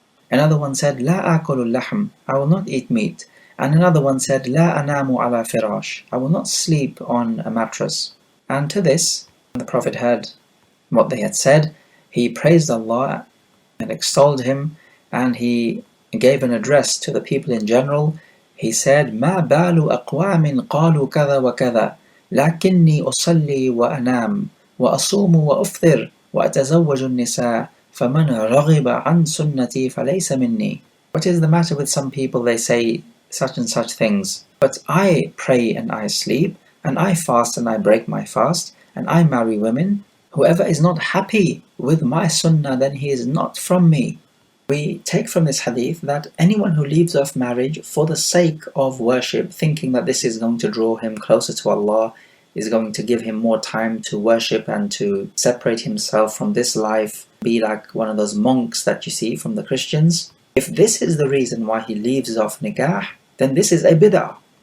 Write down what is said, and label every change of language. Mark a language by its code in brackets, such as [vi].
[en] Another one said, [ar] لا آكل اللحم, [en] I will not eat meat. And another one said, [ar] لا أنام على فراش, [en] I will not sleep on a mattress. And to this, when the Prophet heard what they had said, he praised Allah and extolled Him, and he gave an address to the people in general. He said, [ar] ما بال أقوام قالوا كذا وكذا لكني أصلي وأنام وأصوم وأفطر وأتزوج النساء فمن رغب عن سنتي فليس مني. [en] What is the matter with some people? They say such and such things. But I pray and I sleep, and I fast and I break my fast, and I marry women. Whoever is not happy with my sunnah, then he is not from me. We take from this hadith that anyone who leaves off marriage for the sake of worship, thinking that this is going to draw him closer to Allah, is going to give him more time to worship and to separate himself from this life, be like one of those monks that you see from the Christians. If this is the reason why he leaves off nikah, then this is a bid'ah.